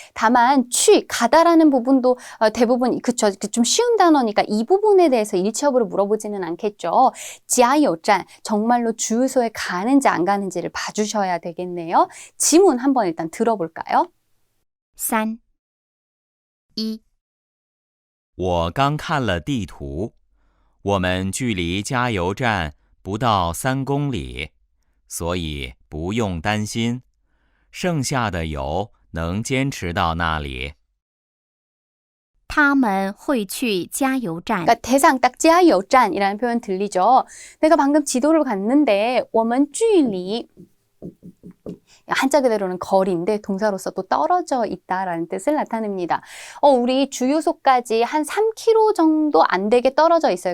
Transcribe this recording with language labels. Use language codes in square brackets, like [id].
[ko] 다만 취 가다라는 부분도 대부분 그쵸, 좀 쉬운 단어니까 이 부분에 대해서 일치여부를 물어보지는 않겠죠. 加油站 정말로 주유소에 가는지 안 가는지를 봐주셔야 되겠네요. 지문 한번 일단 들어볼까요? [zh] 3、1、我刚看了地图，我们距离加油站不到3公里，所以不用担心，剩下的油能坚持到那里。他们会去加油站。 [ko] 그러니까 대상 딱 加油站이라는 표현 들리죠? 내가 방금 지도를 갔는데 [zh] 我们距离 [ko] 한자 그대로는 거리인데 동사로서 또 떨어져 있다라는 뜻을 나타냅니다. 우리 주유소까지 한 3km 정도 안 되게 떨어져 있어요.